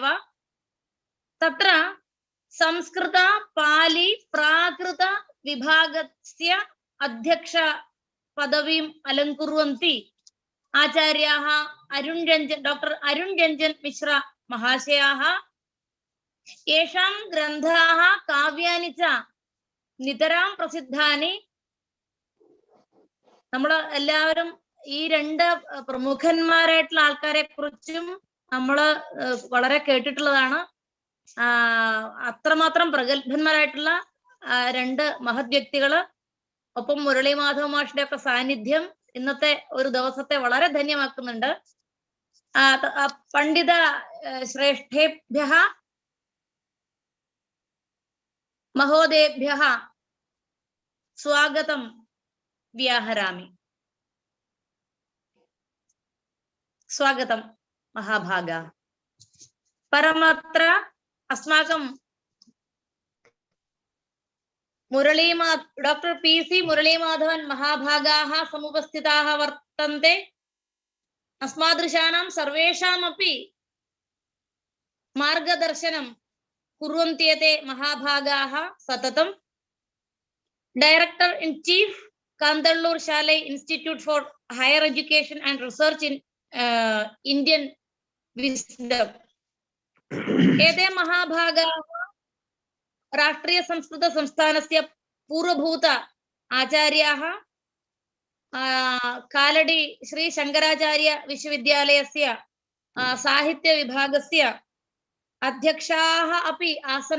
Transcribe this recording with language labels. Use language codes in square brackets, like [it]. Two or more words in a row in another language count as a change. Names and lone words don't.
[sa] तत्र संस्कृत पाली प्राकृत विभागस्य अध्यक्ष पदवीम् अलङ्कुर्वन्ति आचार्याः डॉक्टर अरुण रंजन मिश्रा महाशयाः. येषां ग्रन्थाः काव्यानि च नितरां प्रसिद्धानि. [ml] നമ്മൾ എല്ലാവരും ഈ രണ്ട് പ്രമുഖന്മാരായിട്ടുള്ള ആൾക്കാരെ കുറിച്ചും നമ്മൾ വളരെ കേട്ടിട്ടുള്ളതാണ്. അത്രമാത്രം പ്രഗത്ഭന്മാരായിട്ടുള്ള രണ്ട് മഹത് വ്യക്തികള്, ഒപ്പം മുരളി മാധവ മാഷിന്റെ ഒക്കെ സാന്നിധ്യം ഇന്നത്തെ ഒരു ദിവസത്തെ വളരെ ധന്യമാക്കുന്നുണ്ട്. [sa] പണ്ഡിത ശ്രേഷ്ഠേഭ്യഃ മഹോദയേഭ്യഃ സ്വാഗതം व्याहरामि. स्वागतं महाभागा. परमत्र अस्माकं डॉक्टर पी.सी. मुरलीमाधवन महाभागाः समुपस्थिताः वर्तन्ते. अस्मादृशानां सर्वेषामपि मार्गदर्शनं कुर्वन्ति एते महाभागाः सततं. [en] Director in Chief Kandallur Shalai Institute for Higher Education and Research in Indian Wisdom. [sa] एते महाभागाः राष्ट्रीय संस्कृत संस्थानस्य पूर्वभूत आचार्याः, कालडी श्री शंकराचार्य विश्वविद्यालयस्य साहित्य विभागस्य अध्यक्षाः अपि आसन्.